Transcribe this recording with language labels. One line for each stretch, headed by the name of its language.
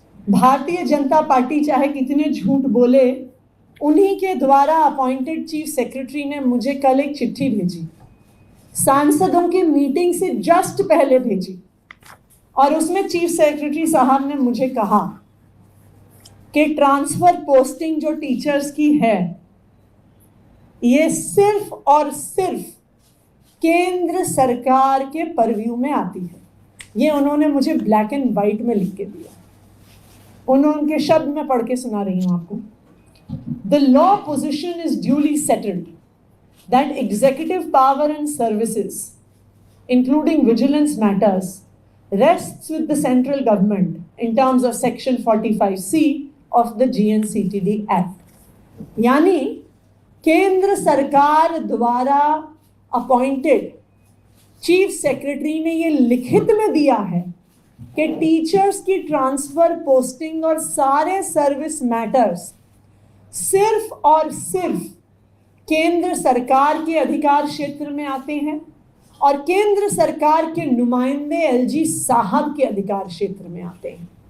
Hindi: Bharatiya Janata party चाहे कितने झूठ बोले, उन्हीं के द्वारा अपॉइंटेड चीफ सेक्रेटरी ने मुझे कल एक चिट्ठी भेजी, सांसदों की मीटिंग से जस्ट पहले भेजी, और उसमें चीफ सेक्रेटरी साहब ने मुझे कहा कि ट्रांसफर पोस्टिंग जो टीचर्स की है, ये सिर्फ और सिर्फ केंद्र सरकार के परव्यू में आती है। ये उन्होंने मुझे ब्लैक एंड व्हाइट में लिख के दिया। उनके शब्द में पढ़ के सुना रही हूं आपको।
English: The law position is duly settled that executive power and services, including vigilance matters, rests with the central government in terms of section 45C of the GNCTD Act.
Hindi: यानी केंद्र सरकार द्वारा अपॉइंटेड चीफ सेक्रेटरी ने ये लिखित में दिया है कि टीचर्स की ट्रांसफर, पोस्टिंग और सारे सर्विस मैटर्स सिर्फ और सिर्फ केंद्र सरकार के अधिकार क्षेत्र में आते हैं और केंद्र सरकार के नुमाइंदे एलजी साहब के अधिकार क्षेत्र में आते हैं।